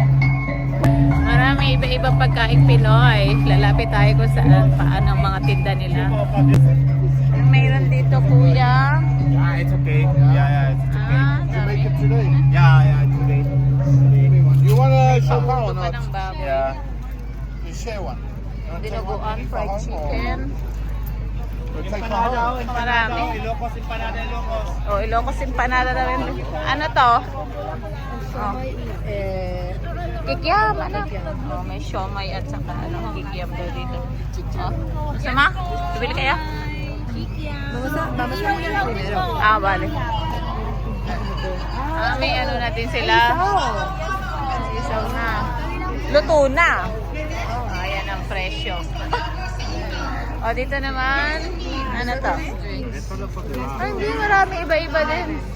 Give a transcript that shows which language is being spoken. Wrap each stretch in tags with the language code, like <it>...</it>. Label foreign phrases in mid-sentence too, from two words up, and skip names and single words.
<tl>Marami iba-ibang pagkain Pinoy. Lalapit tayo kung saan, paano ang mga tinda nila. Mayroon dito kuya.</tl> <en>Yeah, it's okay. Yeah, it's okay. You make it today? Yeah, it's okay. You want a shawarma or</en> <tl>pa</tl> <en>not?</en> <tl>ng baboy.</tl> <en>Yeah. You share one.</en> <tl>Dinuguan,</tl> <en>fried chicken.</en> <tl>Empanada. Marami. Ilocos, empanada, Ilocos. Oh, Ilocos empanada na rin. Ano to? Oh. Kikiam, ano? Oh, may siomay at saka ano, kikiam daw dito. Oh. Masama? Bibili kaya?</tl> <es>Vamos a ir primero.</es> <tl>Ah, bale. Ah, may ano natin sila. Isaw na. Luto na. Oh, ayan ang presyo. O, dito naman. Ano to? Ay, hindi. Marami iba-iba din.</tl>